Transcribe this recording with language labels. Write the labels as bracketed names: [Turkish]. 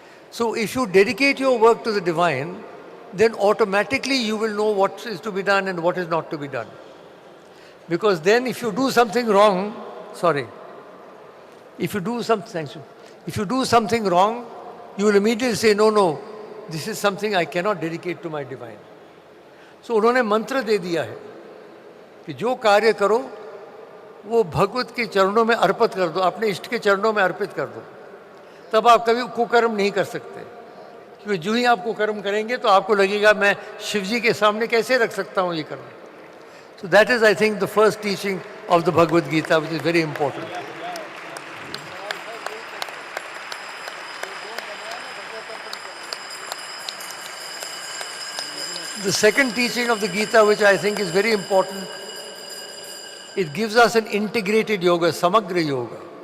[English] So if you dedicate your work to the divine, then automatically you will know what is to be done and what is not to be done. Because then if you do something wrong, if you do something wrong, you will immediately say, no, this is something I cannot dedicate to my divine. [Hindi] So उन्होंने मंत्र दे दिया है कि जो कार्य करो वो भगवत के चरणों में अर्पित कर दो, अपने इष्ट के चरणों में अर्पित कर दो, तब आप कभी कुकर्म नहीं कर सकते. क्योंकि जो ही आप कुकर्म करेंगे तो आपको लगेगा मैं शिव जी के सामने कैसे रख सकता हूँ ये कर्म. [English] So that is, I think, the first teaching of the Bhagavad Gita, which is very important. The second teaching of the Gita, which I think is very important, it gives us an integrated yoga, samagra yoga.